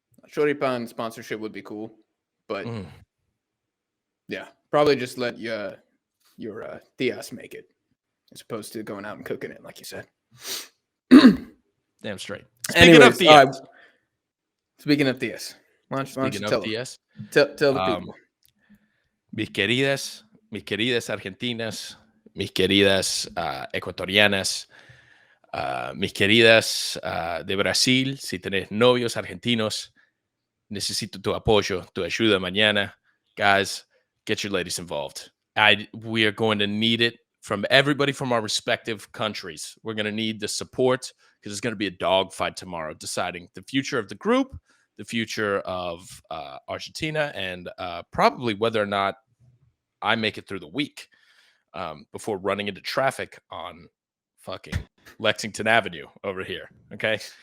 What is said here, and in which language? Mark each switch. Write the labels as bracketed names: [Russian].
[English] Choripan sponsorship would be cool, but yeah, probably just let your tias make it as opposed to going out and cooking it, like you said. Damn straight. Speaking of tias, why don't you tell tias? Tell the people. [Spanish] Mis queridas argentinas, mis queridas ecuatorianas, mis queridas de Brasil, si tenés novios argentinos, necesito tu apoyo, tu ayuda mañana. [English] Guys, get your ladies involved. We are going to need it from everybody from our respective countries. We're going to need the support because it's going to be a dogfight tomorrow deciding the future of the group, the future of Argentina, and probably whether or not I make it through the week before running into traffic on fucking Lexington Avenue over here. Okay.